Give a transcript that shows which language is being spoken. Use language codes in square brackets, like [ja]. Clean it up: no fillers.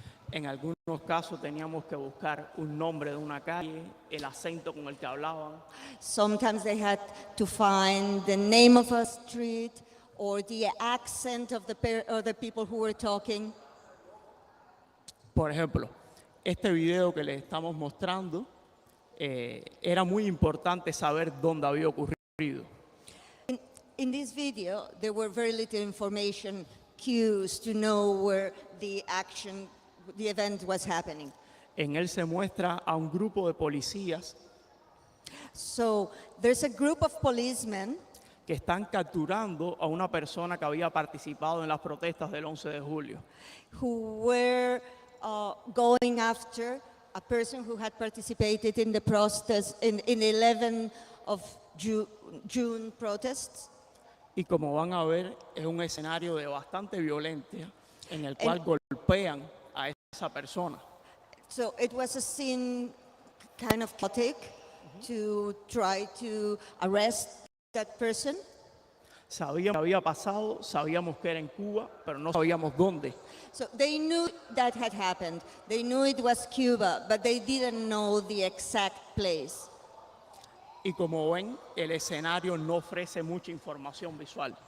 [es] En algunos casos teníamos que buscar un nombre de una calle, el acento con el que hablaban. [en] Sometimes they had to find the name of a street or the accent of the people who were talking. [es] Por ejemplo, este video que les estamos mostrando, era muy importante saber dónde había ocurrido. [en] In this video, there were very little information, cues to know where the event was happening. [es] En él se muestra a un grupo de policías [en] So there's a group of policemen [es] que están capturando a una persona que había participado en las protestas del 11 de julio. [en] who were going after a person who had participated in the protest in the 11th of June protests. [es] Y como van a ver, es un escenario de bastante violencia en el cual golpean a esa persona. [en] So it was a scene kind of chaotic to try to arrest that person. [es] Sabíamos que había pasado, sabíamos que era en Cuba, pero no sabíamos dónde. [en] So they knew that had happened. They knew it was Cuba, but they didn't know the exact place. [es] Y como ven, el escenario no ofrece mucha información visual.